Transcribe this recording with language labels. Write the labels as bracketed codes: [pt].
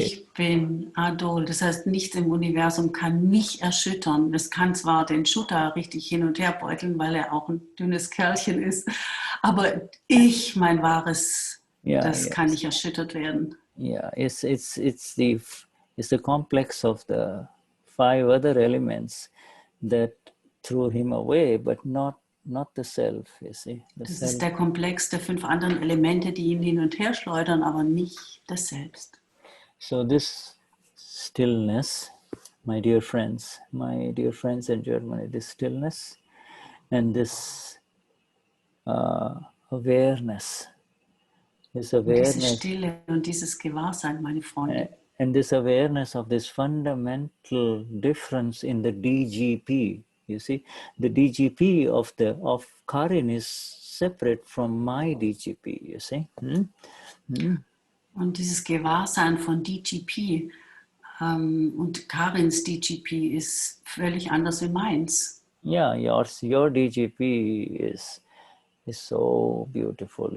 [de] Ich bin Adol, das heißt, nichts im Universum kann mich erschüttern. Es kann zwar den Shuddha richtig hin und her beuteln, weil er auch ein dünnes Kerlchen ist, aber ich, mein wahres, das kann nicht erschüttert werden. [en] Yeah, it's the complex of the 5 other elements that threw him away, but not the self, you see. [de] Das ist der Komplex der 5 anderen Elemente, die ihn hin und her schleudern, aber nicht das Selbst. [en] So this stillness, my dear friends in Germany, this stillness and this awareness, [de] diese Stille und dieses Gewahrsein, meine Freunde. [en] And this awareness of this fundamental difference in the DGP. You see, the DGP of Karin is separate from my DGP, you see. [de] Und dieses Gewahrsein von DGP und Karins DGP ist völlig anders wie meins. [en] Yeah, your DGP is so beautiful.